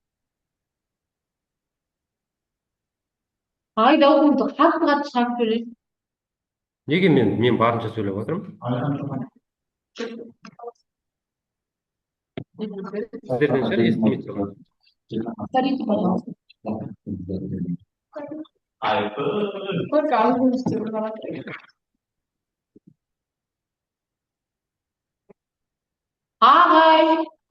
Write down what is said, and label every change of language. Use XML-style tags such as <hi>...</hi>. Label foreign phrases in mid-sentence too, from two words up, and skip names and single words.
<kk>Ағай даусыңызды қатты шығарып сөйлеңіз. Неге мен барынша сөйлеп отырмын? Сіздерден шығар, естімей тұрған.</kk> <ru>Повторите, пожалуйста. Сколько алгоритмов вы.</ru> <kk>Ағай.</kk>